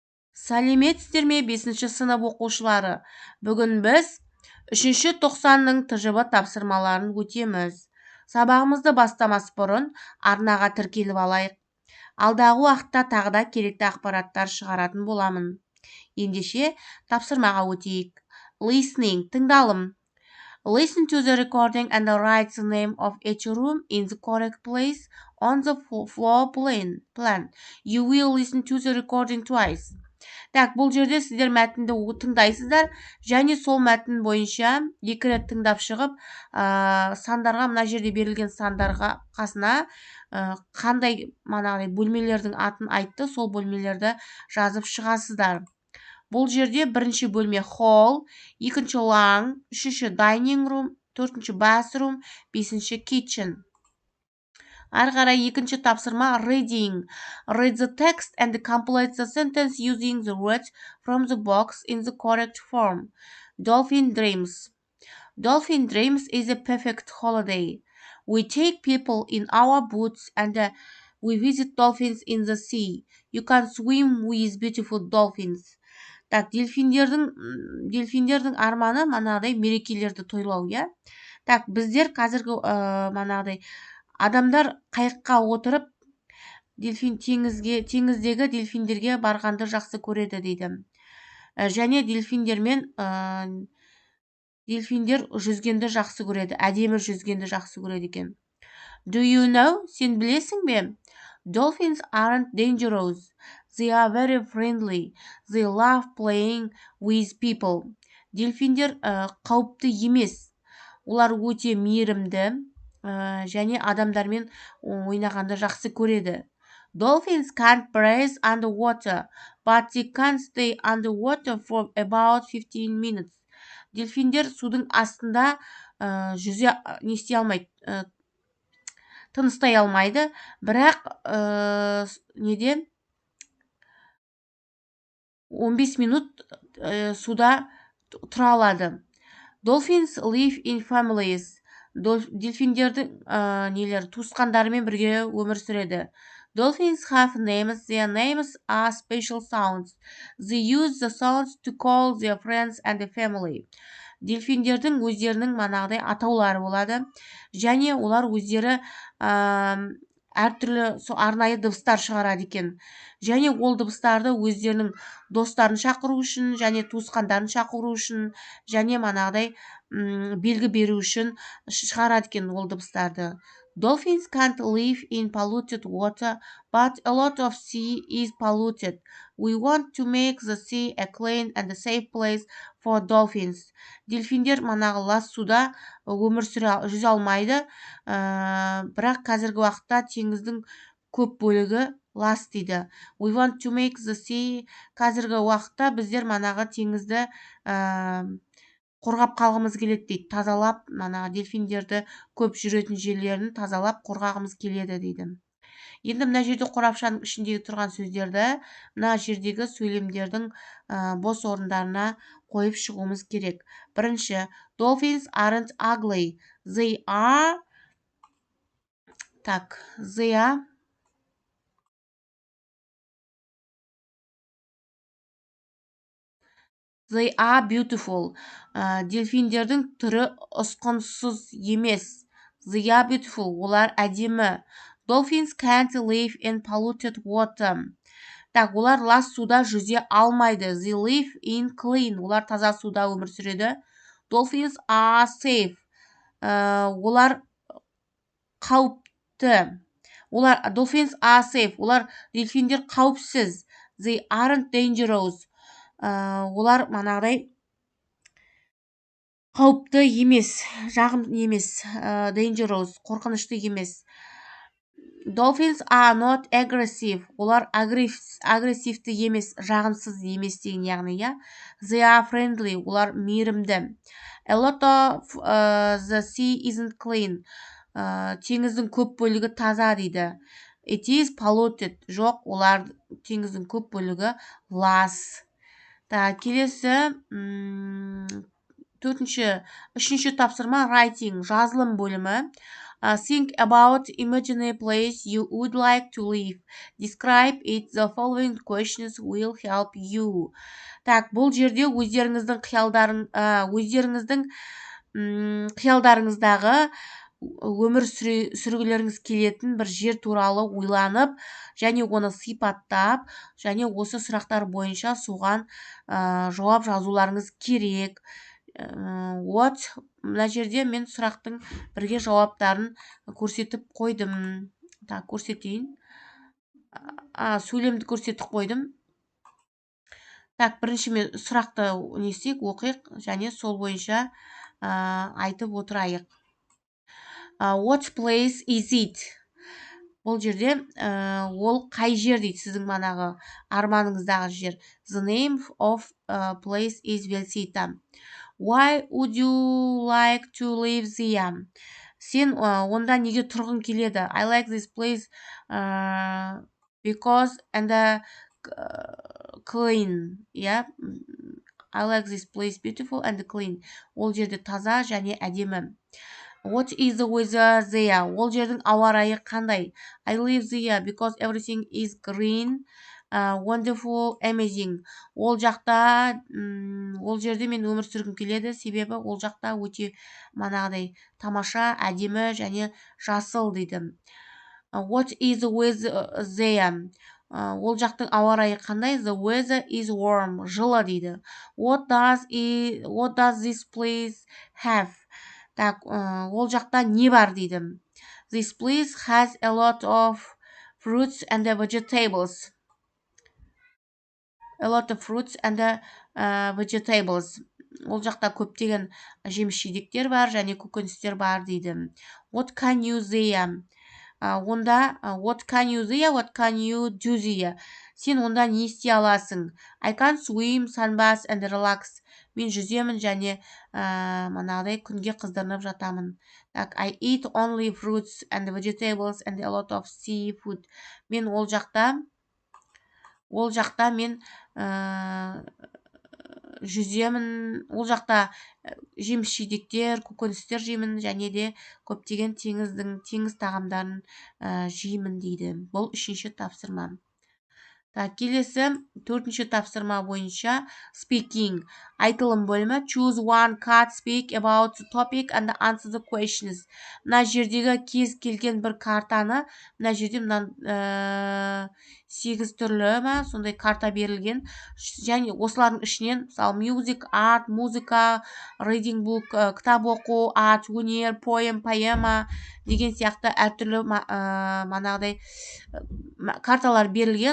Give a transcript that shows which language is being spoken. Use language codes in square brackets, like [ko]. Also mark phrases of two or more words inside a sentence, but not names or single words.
[kk] Сәлеметсіздер ме 5-ші сынып оқушылары? Бүгін біз 3-ші тоқсанның тжб тапсырмаларын өтеміз. Сабағымызды бастамас бұрын арнаға тіркеліп алайық. Алдағы уақытта тағы да керекті ақпараттар шығаратын боламын. Ендеше тапсырмаға өтейік. Listening, тыңдалым. [en] Listen to the recording and write the name of each room in the correct place on the floor plan. You will listen to the recording twice. [kk] Так, бұл жерде сіздер мәтінді тыңдайсыздар және сол мәтін бойынша 2 рет тыңдап шығып, сандарға, мына жерде берілген сандарға қасына қандай бөлмелердің атын айтты, сол бөлмелерді жазып шығасыздар. Бұл жерде бірінші бөлме hall, екінші long, үшінші [en] dining room, [kk] төртінші bathroom, бесінші kitchen. Ары қарай екінші тапсырма reading. [en] Read the text and complete the sentence using the words from the box in the correct form. Dolphin dreams. Dolphin dreams is a perfect holiday. We take people in our boats and we visit dolphins in the sea. You can swim with beautiful dolphins. [kk] Так, дельфиндердің арманы манағыдай мерекелерді тойлау, иә? Так, біздер қазіргі адамдар қайыққа отырып теңіздегі дельфиндерге барғанды жақсы көреді дейді. Және дельфиндер жүзгенді жақсы көреді, әдемі жүзгенді жақсы көреді екен. [en] Do you know? [kk] Сен білесің бе? [en] Dolphins aren't dangerous. They are very friendly. They love playing with people. [kk] Дельфиндер қауіпті емес. Олар өте мейірімді және адамдармен ойнағанды жақсы көреді. [en] Dolphins can't breathe underwater, but they can stay underwater for about 15 minutes. [kk] Дельфиндер судың астында тыныстай алмайды, бірақ 15 минут суда тұра алады. [en] Dolphins live in families. [kk] Дельфиндердің туысқандарымен бірге өмір сүреді. [en] Dolphins have names. Their names are special sounds. They use the sounds to call their friends and family. [kk] Дельфиндердің өздерінің атаулары болады, және олар өздері әртүрлі арнайы дыбыстар шығарады екен. Және ол дыбыстарды өздерінің достарын шақыру үшін, және туысқандарын шақыру үшін, және белгі беру үшін шығарады екен ол дыбыстарды. [en] Dolphins can't live in polluted water, but a lot of sea is polluted. We want to make the sea a clean and a safe place for dolphins. [kk] Дельфиндер лас суда өмір жүзе алмайды, бірақ қазіргі уақытта теңіздің көп бөлігі лас дейді. [en] We want to make the sea. [kk] Қазіргі уақытта біздер теңізді қорғап қалғымыз келеді дейді. Тазалап, дельфиндерді көп жүретін жерлерін тазалап қорғағымыз келеді дейді. Енді мына жерде қорапшаның ішіндегі тұрған сөздерді мына жердегі сөйлемдердің бос орындарына қойып шығуымыз керек. Бірінші, [en] dolphins aren't ugly. They are beautiful. [kk] Дельфиндердің түрі ұсқынсыз емес. [en] They are beautiful. [kk] Олар әдемі. [en] Dolphins can't live in polluted water. [kk] Так, олар лас суда жүзе алмайды. [en] They live in clean. [kk] Олар таза суда өмір сүреді. [en] Dolphins are safe. [kk] Олар қауіпті. [en] Dolphins are safe. [kk] Олар дельфиндер қауіпсіз. [en] They aren't dangerous. [kk] Олар қауіпті емес, жағымды емес, dangerous, қорқынышты емес. [en] Dolphins are not aggressive. [kk] Олар агрессивті емес, жағымсыз емес деген яғни, иә. [en] They are friendly. [kk] Олар мейірімді. [en] A lot of the sea isn't clean. [kk] Теңіздің көп бөлігі таза дейді. [en] It is polluted. [kk] Жоқ, олар теңіздің көп бөлігі лас. Келесі үшінші тапсырма writing, жазылым бөлімі. [en] Think about imaginary place you would like to live. Describe it. The following questions will help you. [kk] Так, бұл жерде өздеріңіздің қиялдарыңыздағы өмір сүргілеріңіз келетін бір жер туралы ойланып, және оны сипаттап, және осы сұрақтар бойынша соған жауап жазуларыңыз керек. Мына жерде мен сұрақтың бірге жауаптарын көрсетіп қойдым. Так, көрсетейін. Сөйлемді көрсетіп қойдым. Так, бірінші мен сұрақты оқиық, және сол бойынша айтып отырайық. [en] What place is it? [kk] Бұл жерде ол қай жер дейді, сіздің манағы арманыңыздағы жер. [en] The name of place is Velcita. Why would you like to live there? [kk] Сен онда неге тұрғың келеді? [en] I like this place because and clean. Yeah? I like this place beautiful and clean. [kk] Ол жерде таза және әдемі. [en] What is the weather there? [kk] Ол жердің ауа райы қандай? [en] I live there because everything is green, wonderful, amazing. [kk] Ол жерде мен өмір сүргім келеді, себебі ол жақта өте манағыдай тамаша, әдемі және жасыл дейді. [en] What is the weather there? [kk] Ол жақтың ауа райы қандай? [en] The weather is warm, [kk] жылы дейді. [en] What does this place have? [kk] Так, ол жақта не бар дейді. [en] This place has a lot of fruits and vegetables. A lot of fruits and vegetables. [kk] Ол жақта көптеген жеміс-жидектер бар және көкөністер бар дейді. [en] What can you there? Онда what can you there? What can you do there? [kk] Сен онда не істей аласың? [en] I can swim, sunbath and relax. [kk] Мен жүземін және манағыдай күнге қыздырынып жатамын. Так, [en] I eat only fruits and vegetables and a lot of seafood. [kk] Мен ол жақта мен жүземін, ол жақта жеміс-жидектер, көкөністер жеймін және де көптеген теңіз тағамдарын жеймін дейді. Бұл үшінші тапсырма. Так, келесі төртінші тапсырма бойынша speaking. Айтылым бөлімі. [en] Choose one card, speak about the topic and answer the questions. [kk] Мына жердегі кез келген бір картаны, мына жерде 8 түрлі сондай карта берілген. Және осылардың ішінен, мысалы, music, art, музыка, [en] reading book, [kk] кітап оқу, art, өнер, poem, поэма деген сияқты әртүрлі манағыдай карталар берілген.